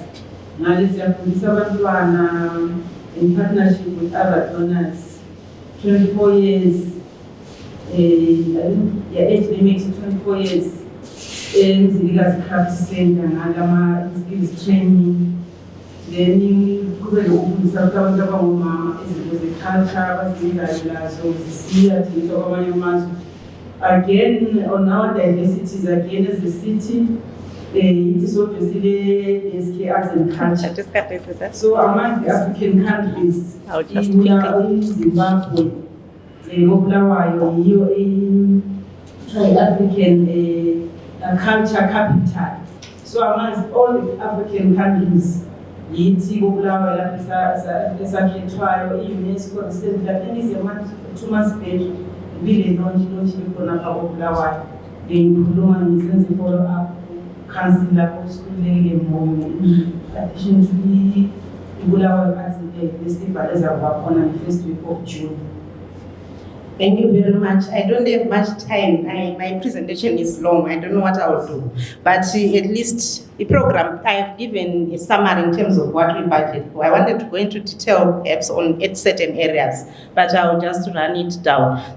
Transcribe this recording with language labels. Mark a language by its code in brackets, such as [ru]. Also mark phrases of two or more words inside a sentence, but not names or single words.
[en] Now this is in partnership with other donors. 24 years. Age limit 24 years. Ziligazi craft center ngama skills training. [nd] Then kube lokufundisa abantu abangomama izinto ze-culture abazenzayo lazo zisiya thisha kwamanye amazwe. [en] Again, on our diversities, again as a city, it is obviously SK Arts and Culture. So among the African countries, in Zimbabwe, Bulawayo, African culture capital. So amongst all the African countries, [nd] yithi Bulawayo esakhethwayo [en] i-UNESCO recently, I think it's a 2 months back, really launch [nd] khona pha [en] Bulawayo. [nd] Ngikhuluma ngisenze [en] follow up councillor [nd] kuSkululeke Moyo [en] in addition to [nd] Bulawayo Arts Festival ezaba khona [en] on the first week of June. Thank you very much. I don't have much time. My presentation is long. I don't know what I will do. But at least the program, I have given a summary in terms of what we budget for. I wanted to go into detail perhaps on certain areas, but I will just run it down.